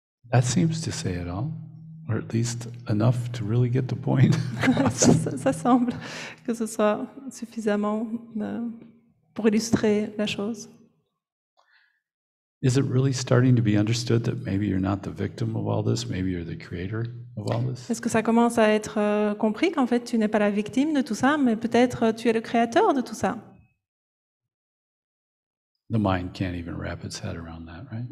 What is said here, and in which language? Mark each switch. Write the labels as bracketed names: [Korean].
[English] That seems to say it all, or at least enough to really get the point. [French] ça semble que ce soit suffisamment pour illustrer la chose. [English] Is it really starting to be understood that maybe you're not the victim of all this, maybe you're the creator of all this? [French] Est-ce que ça commence à être compris qu'en fait tu n'es pas la victime de tout ça, mais peut-être tu es le créateur de tout ça? [English] The mind can't even wrap its head around that, right?